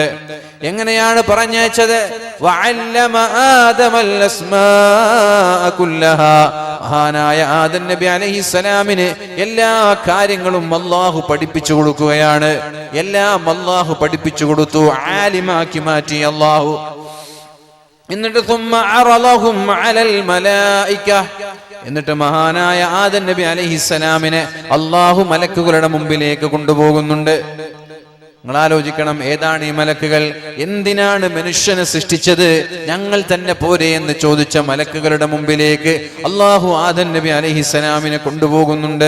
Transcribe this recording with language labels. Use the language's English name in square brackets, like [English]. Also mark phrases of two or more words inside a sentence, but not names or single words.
[Malayalam] എങ്ങനെയാണ് പറഞ്ഞയച്ചത്? [Arabic] وعلم آدم الأسماء كلها. [Malayalam] മഹാനായ ആദം നബി അലൈഹിസ്സലാമിന് എല്ലാ കാര്യങ്ങളും അല്ലാഹു പഠിപ്പിച്ചു കൊടുക്കുകയാണ്. എല്ലാം അല്ലാഹു പഠിപ്പിച്ചു കൊടുത്തു, ആലിമാക്കി മാറ്റി അല്ലാഹു. [Arabic] എന്നിട്ട് ثم عرضهم على الملائكة. [Malayalam] എന്നിട്ട് മഹാനായ ആദം നബി അലൈഹിസ്സലാമിനെ അല്ലാഹു മലക്കുകളുടെ മുമ്പിലേക്ക് കൊണ്ടുപോകുന്നുണ്ട്. നിങ്ങൾ ആലോചിക്കണം, ഏതാണ് ഈ മലക്കുകൾ? എന്തിനാണ് മനുഷ്യനെ സൃഷ്ടിച്ചത്? ഞങ്ങൾ തന്നെ പോരെ എന്ന് ചോദിച്ച മലക്കുകളുടെ മുമ്പിലേക്ക് അല്ലാഹു ആദം നബി അലൈഹിസ്സലാമിനെ കൊണ്ടുപോകുന്നുണ്ട്.